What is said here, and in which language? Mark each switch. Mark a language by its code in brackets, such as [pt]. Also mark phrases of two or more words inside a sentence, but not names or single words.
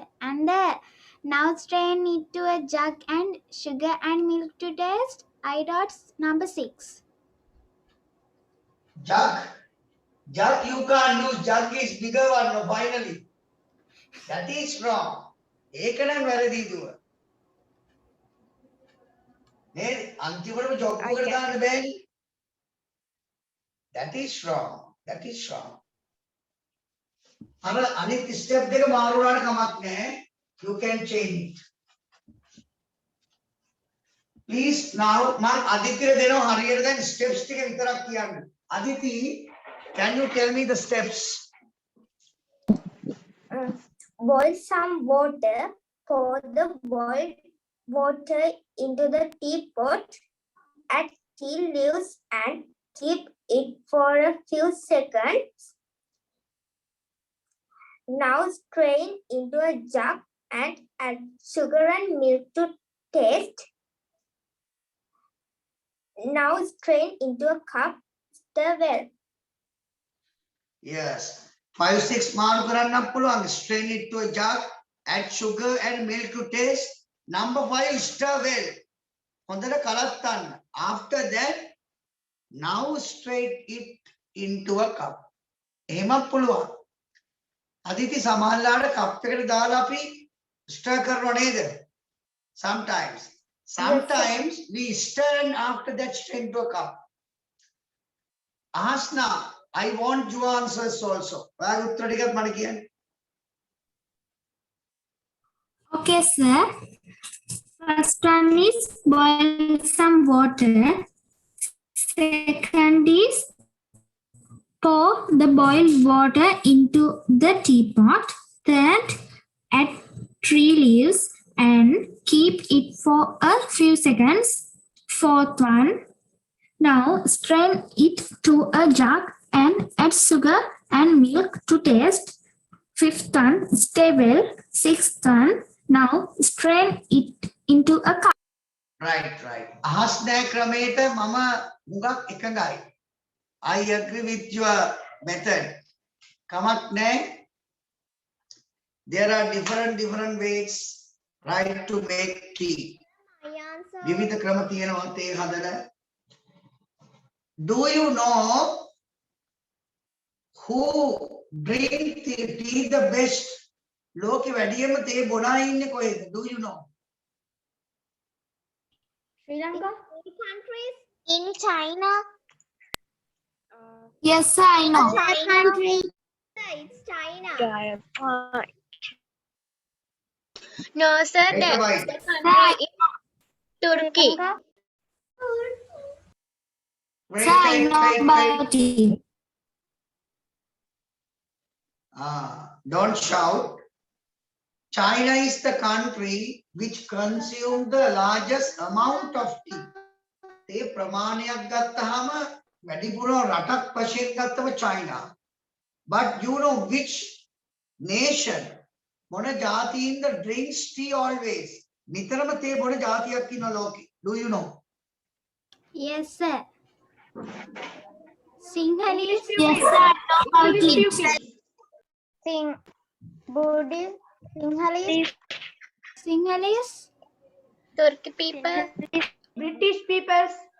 [en] And the now strain it to a jug and sugar and milk to taste. I dot number 6. Jug. Jug you can't use. Jug is bigger one no, finally. That is wrong. [si] ඒක නම් වැරදි දුව. නේද? අන්තිමටම ජොබ් එකට දාන්න බෑනේ. [en] That is wrong. That is wrong. [si] අර අනිත් ස්ටෙප් දෙක මාරු වුණාට කමක් නැහැ. [en] You can change it. Please now [si] මම අදිතිට දෙනවා හරියට දැන් ස්ටෙප්ස් ටික විතරක් කියන්න. අදිති, [en] can you tell me the steps? Boil some water. Pour the boiled water into the teapot. Add tea leaves and keep it for a few seconds. Now strain into a jug and add sugar and milk to taste. Now strain into a cup. Stir well. [si] Yes. 5, 6 මාරු කරන්නත් පුළුවන්. [en] Strain it to a jug, add sugar and milk to taste. Number 5, stir well. [si] හොඳට කලත්තන්න. [en] After that, now strain it into a cup. [si] එහෙමත් පුළුවන්. අදිති සමහරලාට කප් එකට දාලා අපි stir කරනව නේද? [en] Sometimes. Sometimes we stir and after that strain to a cup. Asna, I want your answers also. [si] ඔයාගේ උත්තර ටිකත් මට කියන්න. [en] Okay, sir. First one is boil some water. Second is pour the boiled water into the teapot. Third, add tea leaves and keep it for a few seconds. Fourth one, now strain it to a jug and add sugar and milk to taste. Fifth one, stir well. Sixth one, now strain it into a cup. Right, right. [si] අහස්නෑ ක්‍රමයට මම හුඟක් එකඟයි. [en] I agree with your method. [si] කමක් නැහැ. [en] There are different ways right to make tea. My answer. [si] විවිධ ක්‍රම තියෙනවා තේ හදන. [en] Do you know who drink tea the best? [si] ලෝකෙ වැඩියම තේ බොනා ඉන්නේ කොහෙද? [en] Do you know? Sri Lanka. Countries. In China. Yes, sir, I know. Country. It's China. No, sir, Take a that bite. is the country in Turkey. Wait, Sir, I wait, know wait, wait. about it. Don't shout. China is the country which consumes the largest amount of tea. [si] ते ප්‍රමාණයක් ගත්තහම වැඩිපුර රටක් වශයෙන් ගත්තම China. [en] But you know which nation [si] මොන ජාතියින්ද [en] drinks tea always? [si] නිතරම තේ බොන ජාතියක් ඉන්න ලෝකෙ. [en] Do you know? Yes, sir. Sinhalese. Yes, sir, I know about it. Buddhist. Sinhalese. Sinhalese. Turkey people. British peoples.